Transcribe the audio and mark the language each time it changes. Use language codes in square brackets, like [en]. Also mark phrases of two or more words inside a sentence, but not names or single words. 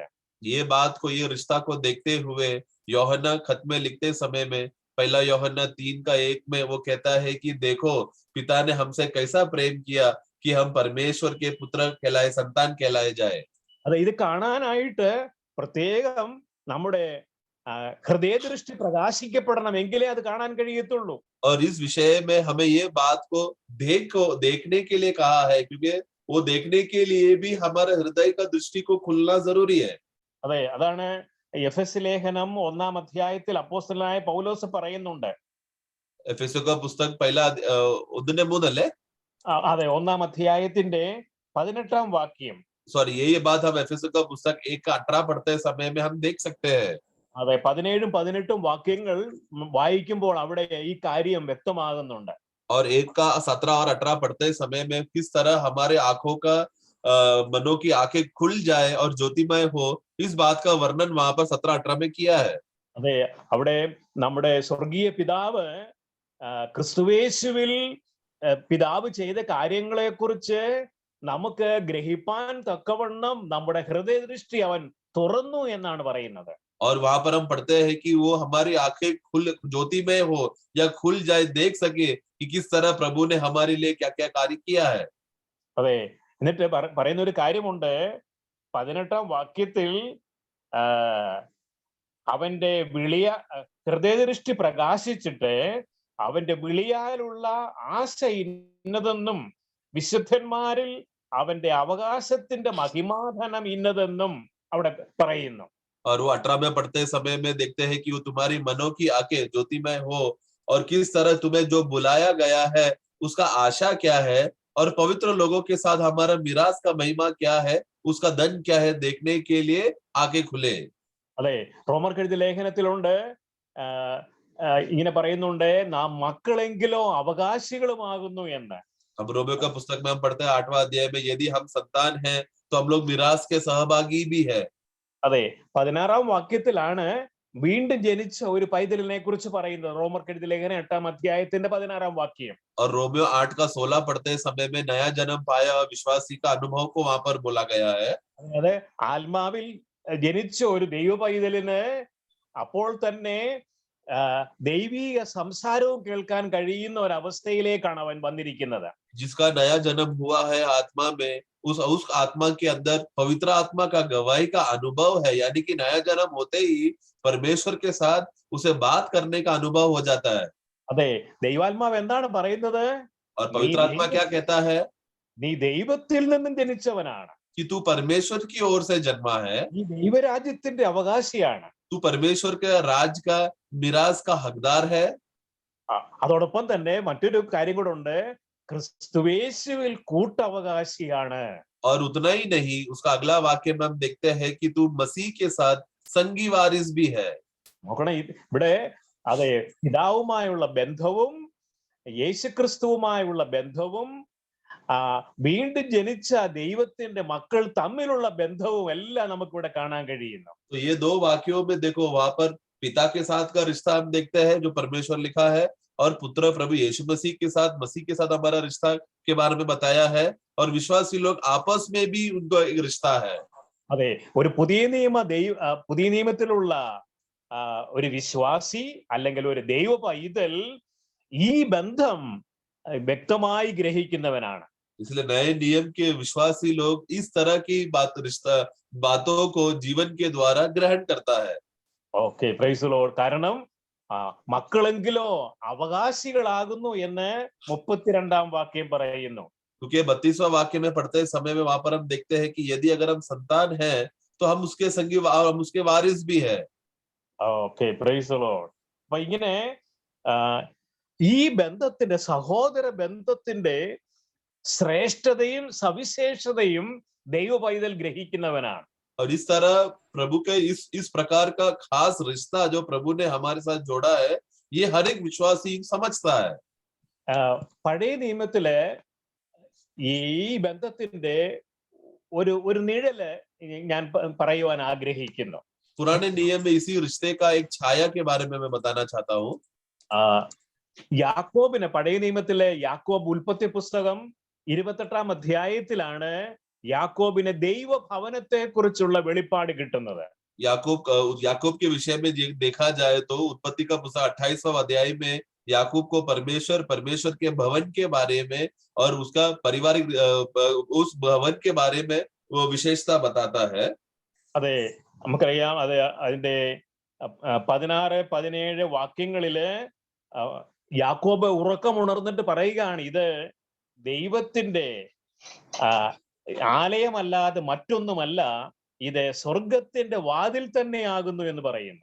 [hi] ये बात को, ये रिश्ता को देखते हुए यूहन्ना खत में लिखते समय में 1 यूहन्ना 3:1 में वो कहता है कि देखो पिता ने हमसे कैसा प्रेम किया कि हम परमेश्वर के पुत्र कहलाए, संतान कहलाए जाए। [ml] അതെ, ഇത് കാണാനായിട്ട് പ്രത്യേകം നമ്മുടെ ഹൃദയദൃഷ്ടി പ്രകാശിക്കപ്പെടണമെങ്കിലേ അത് കാണാൻ കഴിയത്തുള്ളൂ. [hi] और इस विषय में हमें ये बात को देखने के लिए कहा है, क्योंकि वो देखने के लिए भी हमारे हृदय का दृष्टि को खुलना जरूरी है। [ml] അതെ, അതാണ് എഫെസ് ലേഖനം 1-ാം അധ്യായത്തിൽ അപ്പോസ്തലനായ പൗലോസ് പറയുന്നുണ്ട്. എഫെസ്യ പുസ്തകം 1:3 അല്ലേ? അതെ, 1-ാം അധ്യായത്തിന്റെ 18-ാം വാക്യം. [hi] सॉरी, ये बात हम एफेसो का पुस्तक 1:18 पढ़ते समय में हम देख सकते हैं। [ml] അതെ, 17-ഉം 18-ഉം വാക്യങ്ങൾ വായിക്കുമ്പോൾ അവിടെ ഈ കാര്യം വ്യക്തമാകുന്നുണ്ട്. [hi] और 1:17 और 18 पढ़ते समय में किस तरह हमारे आंखों का मनों की आंखें खुल जाए और ज्योतिमय हो, इस बात का वर्णन वहां पर 17-18 में किया है। [ml] അതെ, അവിടെ നമ്മുടെ സ്വർഗീയ പിതാവ് ക്രിസ്തുയേശുവിൽ പിതാവ് ചെയ്ത കാര്യങ്ങളെ കുറിച്ച് നമുക്ക് ഗ്രഹിപ്പാൻ തക്കവണ്ണം നമ്മുടെ ഹൃദയദൃഷ്ടി അവൻ തുറന്നു എന്നാണ് പറയുന്നത്. [hi] और वहां पर हम पढ़ते हैं कि वो हमारी आंखें ज्योतिमय हो या खुल जाए, देख सके कि किस तरह प्रभु ने हमारे लिए क्या क्या कार्य किया है। [ml] അതെ, എന്നിട്ട് പറയുന്ന ഒരു കാര്യമുണ്ട് 18-ാം വാക്യത്തിൽ, അവന്റെ ഹൃദയദൃഷ്ടി പ്രകാശിച്ചിട്ട് അവന്റെ വിളിയാലുള്ള ആശ ഇന്നതെന്നും വിശുദ്ധന്മാരിൽ അവന്റെ അവകാശത്തിന്റെ മഹിമാധനം ഇന്നതെന്നും അവിടെ പറയുന്നു. [hi] और वो 18 में पढ़ते समय में देखते हैं कि वो तुम्हारी मनों की आंखें ज्योतिमय हो और किस तरह तुम्हें जो बुलाया गया है उसका आशा क्या है और पवित्र लोगों के साथ हमारा मिरास का महिमा क्या है, उसका धन क्या है, देखने के लिए आंखें खुले. [ml] അതെ, റോമർക്ക് എഴുതിയ ലേഖനത്തിലുണ്ട്, ഇങ്ങനെ പറയുന്നുണ്ട്, നാം മക്കളെങ്കിലോ അവകാശികളുമാകുന്നു എന്ന്. [hi] अब रोमियो का पुस्तक में हम पढ़ते हैं 8वां अध्याय में, यदि हम संतान हैं तो हम लोग मिरास के सहभागी भी है. [ml] അതെ, 16-ാം വാക്യത്തിലാണ് വീണ്ടും ജനിച്ച ഒരു പൈതലിനെ കുറിച്ച് പറയുന്നത്. റോമർക്ക് എഴുതിയ ലേഖനം 8-ാം അധ്യായത്തിന്റെ 16-ാം വാക്യം. [hi] और रोमियो 8 का 16 पढ़ते समय में नया जन्म पाया विश्वासी का अनुभव को वहां पर बोला गया है. [ml] അതായത് ആത്മാവിൽ ജനിച്ച ഒരു ദൈവ പൈതലിന് അപ്പോൾ തന്നെ ദൈവീക സംസാരവും കേൾക്കാൻ കഴിയുന്ന ഒരു അവസ്ഥയിലേക്കാണ് അവൻ വന്നിരിക്കുന്നത്. [hi] जिसका नया जन्म हुआ है आत्मा में, उस आत्मा के अंदर पवित्र आत्मा का गवाही का अनुभव है, यानी कि नया जन्म होते ही परमेश्वर के साथ उसे बात करने का अनुभव हो जाता है. [ml] അതെ, ദൈവാത്മാവ് എന്താണ് പറയുന്നത്? [hi] और पवित्र आत्मा क्या कहता है? [ml] നീ ദൈവത്തിൽ നിന്നും ജനിച്ചവനാണ്, [hi] कि तू परमेश्वर की ओर से जन्मा है, [ml] നീ ദൈവരാജ്യത്തിന്റെ അവകാശിയാണ്. [hi] तू परमेश्वर के राज का मिरास का हकदार है. [ml] അതോടൊപ്പം തന്നെ മറ്റൊരു കാര്യം കൂടെ ഉണ്ട്, ക്രിസ്തുയേശുവിൽ കൂട്ടവകാശിയാണ്. [hi] और उतना ही नहीं, उसका अगला वाक्य में हम देखते हैं कि तू मसीह के साथ संगी वारिस भी है. [ml] നോക്കണം, ഇവിടെ അതെ, പിതാവുമായുള്ള ബന്ധവും യേശുക്രിസ്തുവുമായുള്ള ബന്ധവും വീണ്ടും ജനിച്ച ദൈവത്തിന്റെ മക്കൾ തമ്മിലുള്ള ബന്ധവും എല്ലാം നമുക്കിവിടെ കാണാൻ കഴിയുന്നു. [hi] तो ये दो वाक्यों में देखो, वहां पर पिता के साथ का रिश्ता हम देखते हैं जो परमेश्वर लिखा है, और पुत्र प्रभु यीशु मसीह के साथ हमारा रिश्ता के बारे में बताया है, और विश्वासी लोग आपस में भी उनको एक रिश्ता है. [ml] അതെ, ഒരു പുതിയ നിയമത്തിലുള്ള ഒരു വിശ്വാസി അല്ലെങ്കിൽ ഒരു ദൈവ പൈതൽ ഈ ബന്ധം വ്യക്തമായി ഗ്രഹിക്കുന്നവനാണ്. [hi] इसलिए नए नियम के विश्वासी लोग इस तरह की बातों को जीवन के द्वारा ग्रहण करता है. [en] Okay, praise the Lord. [ml] കാരണം മക്കളെങ്കിലോ അവകാശികളാകുന്നു എന്ന് 32-ാം വാക്യം പറയുന്നു. [hi] क्योंकि 32वां वाक्य में पढ़ते समय में वहां पर हम देखते हैं कि यदि अगर हम संतान हैं तो हम उसके संगी, हम उसके वारिस भी है. [en] Okay, praise the Lord. [ml] അപ്പൊ ഇങ്ങനെ ഈ ബന്ധത്തിന്റെ, സഹോദര ബന്ധത്തിന്റെ ശ്രേഷ്ഠതയും സവിശേഷതയും ദൈവ പൈതൽ ഗ്രഹിക്കുന്നവനാണ്. [hi] और इस तरह प्रभु के इस प्रकार का खास रिश्ता जो प्रभु ने हमारे साथ जोड़ा है, ये हर एक विश्वासी समझता है. [ml] പഴയ നിയമത്തില് ഈ ബന്ധത്തിന്റെ ഒരു നിഴല് ഞാൻ പറയുവാൻ ആഗ്രഹിക്കുന്നു. [hi] पुराने नियम में इसी रिश्ते का एक छाया के बारे में मैं बताना चाहता हूँ. [ml] യാക്കോബിന്, പഴയ നിയമത്തിലെ യാക്കോബ് ഉൽപ്പത്തി പുസ്തകം 28-ാം അധ്യായത്തിലാണ് യാക്കോബിന് ദൈവഭവനത്തെ കുറിച്ചുള്ള വെളിപ്പാട് കിട്ടുന്നത്. [hi] याकूब के विषय में देखा जाए तो उत्पत्ति का पुस्तक 28वां अध्याय में याकूब को परमेश्वर के भवन के बारे में और उसका पारिवारिक उस भवन के बारे में वो विशेषता बताता है. [ml] അതെ, നമുക്കറിയാം, അത് അതിന്റെ 16-17 വാക്യങ്ങളില് യാക്കോബ് ഉറക്കമുണർന്നിട്ട് പറയുകയാണ്, ഇത് ദൈവത്തിന്റെ ആലയമല്ലാതെ മറ്റൊന്നുമല്ല, ഇത് സ്വർഗത്തിന്റെ വാതിൽ തന്നെയാകുന്നു എന്ന് പറയുന്നു.